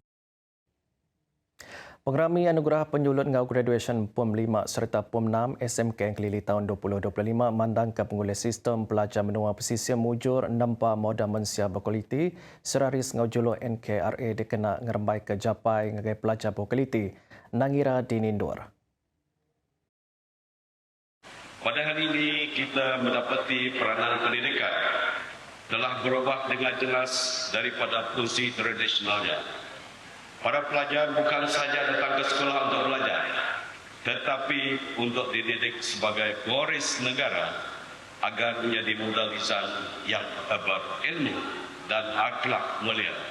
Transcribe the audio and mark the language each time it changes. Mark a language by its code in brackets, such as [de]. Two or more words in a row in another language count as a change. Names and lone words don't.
[iba] Pengerami anugerah penyulut ngau graduation PUM 5 serta PUM 6 SMK Kelili tahun 2025 mandang ke pengulis sistem pelajar menua pesisir mujur nempa moda mensia berkualiti seraris ngau juluk NKRA dikena ngerembai ke japai ngagai pelajar berkualiti Nangira Dinindur. [ms] Pada hari ini kita mendapati peranan pendidikan telah berubah dengan jelas daripada fungsi tradisionalnya. Para pelajar bukan saja datang ke sekolah untuk belajar, tetapi untuk dididik sebagai pewaris negara agar menjadi modal lisan yang berilmu dan akhlak mulia.